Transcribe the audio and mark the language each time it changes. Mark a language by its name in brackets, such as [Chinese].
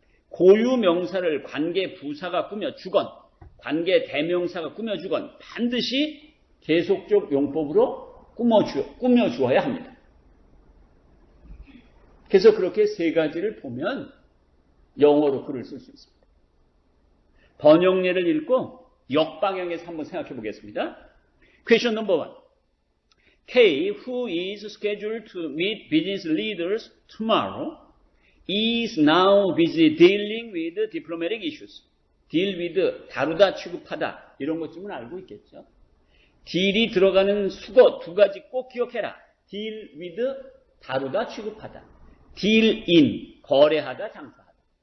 [Korean] 고유명사를 관계부사가 꾸며주건 관계대명사가 꾸며주건 반드시 계속적 용법으로 꾸며주어야 합니다. 그래서 그렇게 세 가지를 보면 영어로 글을 쓸 수 있습니다. 번역례를 읽고 역방향에서 한번 생각해 보겠습니다. [English] Question number 1. K, who is scheduled to meet business leaders tomorrow, is now busy dealing with diplomatic issues. [Korean] deal with, 다루다, 취급하다 이런 것쯤은 알고 있겠죠. deal이 들어가는 수거 두 가지 꼭 기억해라. deal with, 다루다, 취급하다. deal in, 거래하다, 장사하다.